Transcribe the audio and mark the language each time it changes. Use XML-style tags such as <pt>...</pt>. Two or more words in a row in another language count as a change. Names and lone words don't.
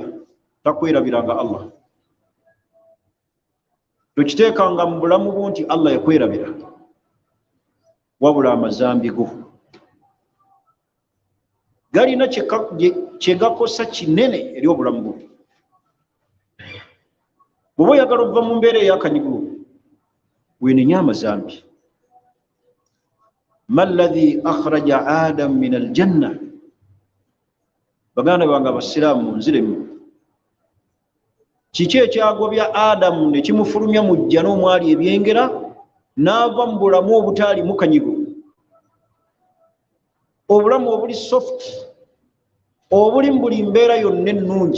<lg>takwerabiranga Allah, tokiteekanga mu bulamu bwo nti Allah yakwerabira, wabula amazambi go galina kye gakosa kinene eri obulamu bwo. bw'oba oyagala okuva mu mbeera ey'akanyigo weenenya amazambi.</lg> <ar>ما الذي أخرج آدم من الجنة,</ar> <lg>baganda bange abasiraamu munziremu, kiki ekyagobya Adamu ne kimufulumya mu jja n'omwali ebyengera n'ava mu bulamu obutaali mu kanyigo, obulamu obuli soft, obuli mu buli mbeera yonna ennungi.</lg>